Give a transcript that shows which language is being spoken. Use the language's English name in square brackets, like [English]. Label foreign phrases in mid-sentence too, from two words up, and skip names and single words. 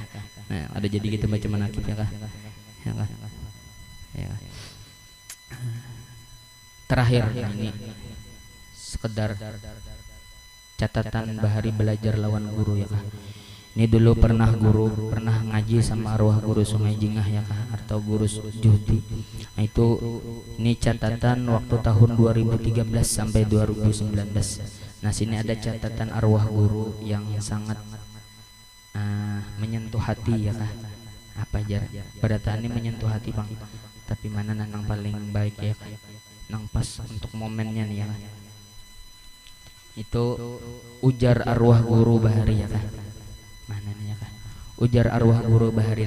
[Banjar] Nah ada jadi gitu baca manakib ya kah ya kah ya. Terakhir ini sekedar catatan bahari belajar lawan guru ya kah. Ini dulu pernah ngaji sama arwah guru Sungai Jingah ya kah, atau guru Juhdi. [Indonesian] Nah itu ini catatan waktu tahun 2013 sampai 2019. [Banjar] Nah sini ada catatan arwah guru yang sangat menyentuh hati ya kah. Apa aja berataan ini menyentuh hati bang, tapi mana nang paling baik ya kah, nang pas untuk momennya nih ya kah. Itu ujar arwah guru bahari ya kah, mana nih ya kah, ujar arwah guru bahari.